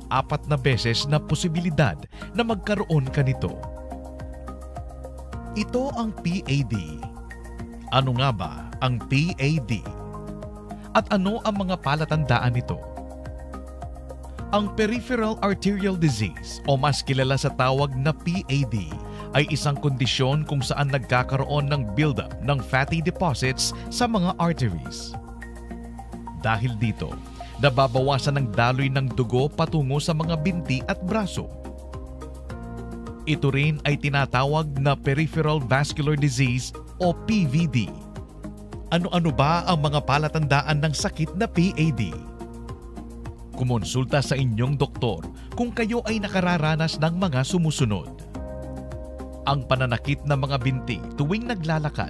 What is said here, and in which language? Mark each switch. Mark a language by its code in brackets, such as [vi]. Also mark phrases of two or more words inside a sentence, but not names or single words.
[tl] 4 na beses na posibilidad na magkaroon ka nito. Ito ang PAD. Ano nga ba ang PAD? At ano ang mga palatandaan nito? Ang [en] peripheral arterial disease [tl] o mas kilala sa tawag na PAD ay isang kondisyon kung saan nagkakaroon ng buildup ng [en] fatty deposits [tl] sa mga arteries. Dahil dito, nababawasan ang daloy ng dugo patungo sa mga binti at braso. Ito rin ay tinatawag na [en] peripheral vascular disease [tl] o PVD. Ano-ano ba ang mga palatandaan ng sakit na PAD? Kumonsulta sa inyong doktor kung kayo ay nakararanas ng mga sumusunod. Ang pananakit ng mga binti tuwing naglalakad.